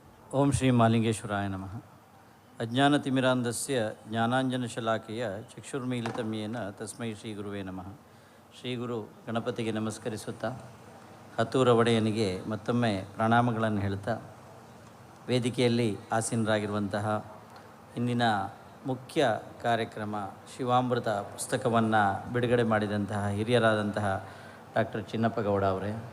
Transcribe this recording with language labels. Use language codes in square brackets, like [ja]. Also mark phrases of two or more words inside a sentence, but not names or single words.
[sa] ಓಂ ಶ್ರೀ ಮಾಲಿಂಗೇಶ್ವರಾಯ ನಮಃ. ಅಜ್ಞಾನತಿಮಿರಾಂಧಸ್ಯ ಜ್ಞಾನಾಂಜನಶಲಾಕೆಯ ಚಕ್ಷುರ್ಮೀಲಿತಂ ಯೇನ ತಸ್ಮೈ ಶ್ರೀ ಗುರುವೇ ನಮಃ. [kn] ಶ್ರೀ ಗುರು ಗಣಪತಿಗೆ ನಮಸ್ಕರಿಸುತ್ತಾ ಹತ್ತೂರ ಒಡೆಯನಿಗೆ ಮತ್ತೊಮ್ಮೆ ಪ್ರಣಾಮಗಳನ್ನು ಹೇಳ್ತಾ, ವೇದಿಕೆಯಲ್ಲಿ ಆಸೀನರಾಗಿರುವಂತಹ ಇಂದಿನ ಮುಖ್ಯ ಕಾರ್ಯಕ್ರಮ ಶಿವಾಮೃತ ಪುಸ್ತಕವನ್ನು ಬಿಡುಗಡೆ ಮಾಡಿದಂತಹ ಹಿರಿಯರಾದಂತಹ ಡಾಕ್ಟರ್ ಚಿನ್ನಪ್ಪಗೌಡ ಅವರೇ,